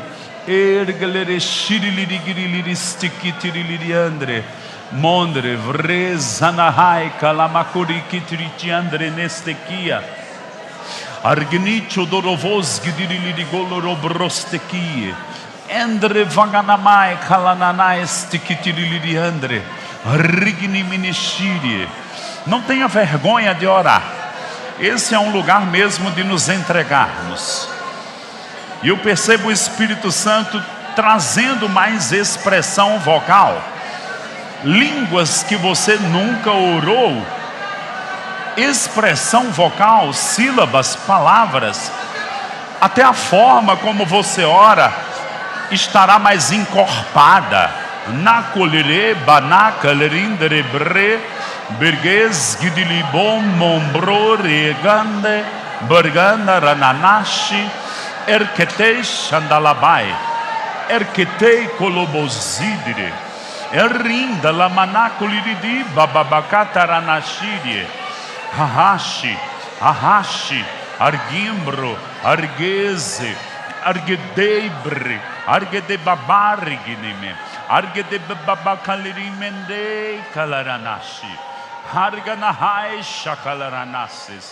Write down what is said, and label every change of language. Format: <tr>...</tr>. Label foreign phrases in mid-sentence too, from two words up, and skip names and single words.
<pt>Ergelere shirilirigiri stikitiriliandre mondre vrezanahai kalamakuri kitritiandre nestekia argnicho dorovos gidirilirigoloro brostekie endre vaganamai kalananai stikitiriliandre rigni minishirie. Não tenha vergonha de orar. Esse é um lugar mesmo de nos entregarmos. E eu percebo o Espírito Santo trazendo mais expressão vocal. Línguas que você nunca orou. Expressão vocal, sílabas, palavras. Até a forma como você ora estará mais encorpada. Nacolire, banaka, lerindere, bre, bergues, gidilibom, mombro, regande, berganda, rananashi. Erketei shandalabai, erketei kolobozidire, erinda lamanakuliridi bababakataranashire, hahashi, hahashi, argimbro, argeze, argedeibre, argedebabarginime, argedebabakalirimende kalaranashi, arganahai shakalaranasis.</pt>